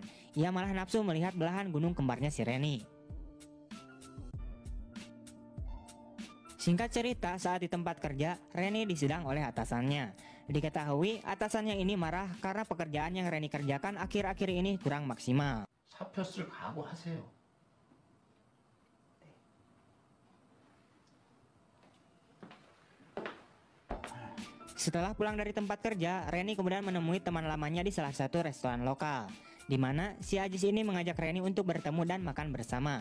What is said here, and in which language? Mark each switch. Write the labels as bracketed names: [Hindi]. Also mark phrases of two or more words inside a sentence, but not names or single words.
[Indonesian] Ia malah nafsu melihat belahan gunung kembarnya si Reni. Singkat cerita, saat di tempat kerja, Reni disidang oleh atasannya. Diketahui atasannya ini marah karena pekerjaan yang Reni kerjakan akhir-akhir ini kurang maksimal. [Korean] 사표 쓸 각오하세요. [Indonesian] Setelah pulang dari tempat kerja, Reni kemudian menemui teman lamanya di salah satu restoran lokal, di mana si Ajis ini mengajak Reni untuk bertemu dan makan bersama.